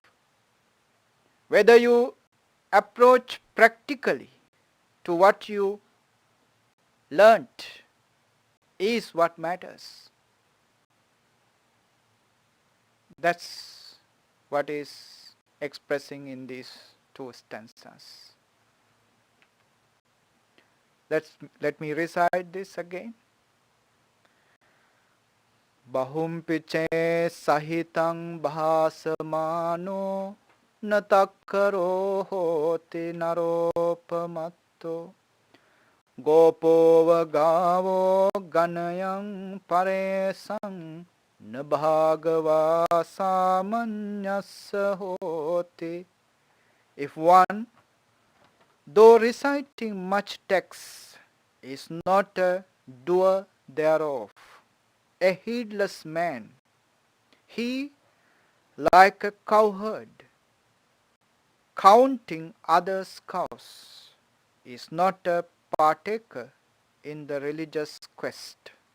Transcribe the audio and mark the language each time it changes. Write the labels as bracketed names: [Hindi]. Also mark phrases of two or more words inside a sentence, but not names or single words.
[English] Whether you approach practically to what you learnt is what matters. That's what is expressing in these two stanzas. Let me recite this again. [Pali] Bahumpiche sahitang bhasamano natakkaro hoti naropamatto gopova gavo ganayang paresang nabhagava samanyasa hoti. [English] If one, though reciting much text, is not a doer thereof, a heedless man, he, like a cowherd, counting others' cows, is not a partaker in the religious quest.